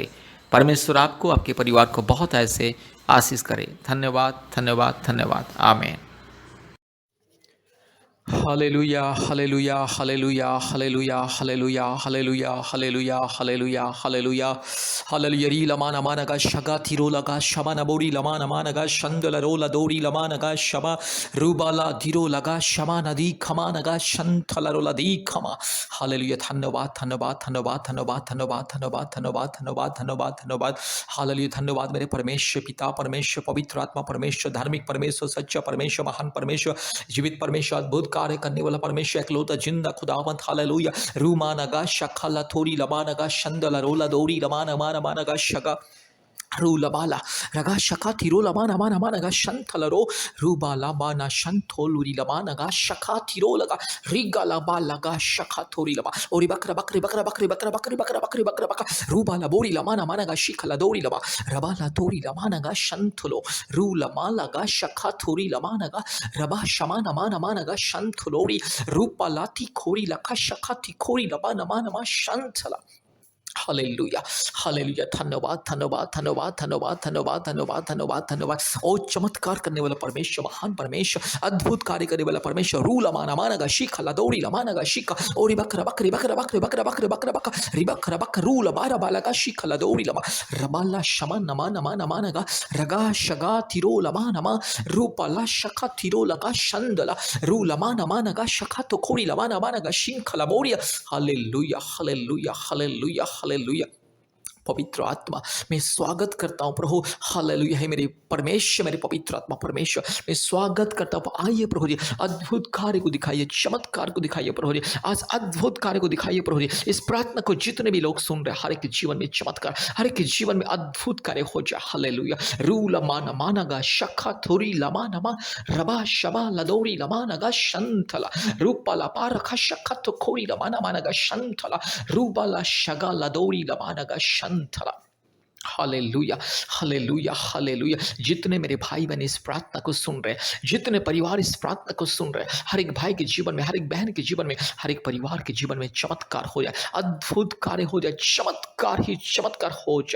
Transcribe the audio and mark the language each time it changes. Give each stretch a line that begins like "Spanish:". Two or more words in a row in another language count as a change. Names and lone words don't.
Hindi: परमेश्वर आपको, आपके परिवार को बहुत ऐसे आशीष करे। धन्यवाद, धन्यवाद, धन्यवाद। आमीन। हालेलुया, हालेलुया, हालेलुया, हालेलुया, हालेलुया, हालेलुया, हालेलुया, हालेलुया, हालेलुया, हालेलुया। री लमा नमा नगा शगा थिरो लगा शमा नबोरी लमा नमा नगा शंदल रोला दोरी लमा नगा शमा रूबाला धीरो लगा शमा नदी खमा नगा शंथल रोला दी खमा। हालेलुया। धन्यवाद, धन्यवाद, धन्यवाद, धन्यवाद, धन्यवाद, धन्यवाद, धन्यवाद, धन्यवाद, धन्यवाद, धन्यवाद। हालेलुया। धन्यवाद मेरे परमेश्वर पिता, परमेश्वर पवित्र आत्मा, परमेश्वर धार्मिक परमेश्वर, सच्चा परमेश्वर, महान परमेश्वर, जीवित परमेश्वर, अद्भुत कार्य करने वाला परमेश्वर, एकलौता जिंदा खुदावंत। हालेलुया। रूमा नगा शखला थोरी लमा नगा शंदला रोला दोरी लमा नमा नमा नगा शगा रूलबाला रगा शका थिरो लमा नमा नमा नगा शंथलरो रूबाला बाना शंथोलुरी लमा नगा शका थिरो लगा रिगा लबा लगा शका थोरी लमा ओरी बकरा बकरी बकरा बकरी बकरा बकरी बकरा बकरी बकरा बकरा रूबाला बोरी लमा नमा नगा शिखला दोरी लमा रबाला तोरी लमा नगा शंथलो रूलमा लगा शका थोरी लमा नगा रबा शमा नमा नमा नगा शंथलोरी रूपाला थी खोरी लका शका थी खोरी लबा नमा नमा शंथला हालेलुया, हालेलुया। धन्यवाद, धन्यवाद, धन्यवाद, धन्यवाद, धन्यवाद, धन्यवाद, धन्यवाद, धन्यवाद। ओ चमत्कार करने वाला परमेश्वर, महान परमेश्वर, अद्भुत कार्य करने वाला परमेश्वर। रूला माना माना गा शिखा लदौरी लमाना गा शिखा ओरी बकरा बकरी बकरा बकरी बकरा बकरी बकरा बक रिबकरा बक रूला बारा बाला गा शिखा लदौरी लमा रबाला शमा नमा नमा नमा नगा रगा शगा तिरो लमा नमा रूपाला शखा तिरो लगा शंदला रूला माना माना गा शखा तो खोरी लमा नमा नगा शिंखला बोरिया। हालेलुया, हालेलुया, हालेलुया, हालेलुया। पवित्र आत्मा मैं स्वागत करता हूँ प्रभु। हालेलुया है मेरे परमेश्वर, मेरे पवित्र आत्मा परमेश्वर मैं स्वागत करता हूँ। आइए प्रभु जी, अद्भुत कार्य को दिखाइए, चमत्कार को दिखाइए प्रभु जी, आज अद्भुत कार्य को दिखाइए प्रभु जी। इस प्रार्थना को जितने भी लोग सुन रहे हैं, हर एक के जीवन में चमत्कार, हर एक के जीवन में अद्भुत कार्य हो जाए। हालेलुया। रू लमाना मानागा शखा थोरी लमा नमा रबा शबा लदौरी लमा नगा शंथला रूपा लपा रखा शखा तो खोरी लमाना मानागा शंथला रूबाला शगा लदौरी लमा नगा शंथला। हालेलुया, हालेलुया, हालेलुया। जितने मेरे भाई बहन इस प्रार्थना को सुन रहे हैं, जितने परिवार इस प्रार्थना को सुन रहे हैं, हर एक भाई के जीवन में, हर एक बहन के जीवन में, हर एक परिवार के जीवन में चमत्कार हो जाए, अद्भुत कार्य हो जाए, चमत्कार ही चमत्कार हो जाए।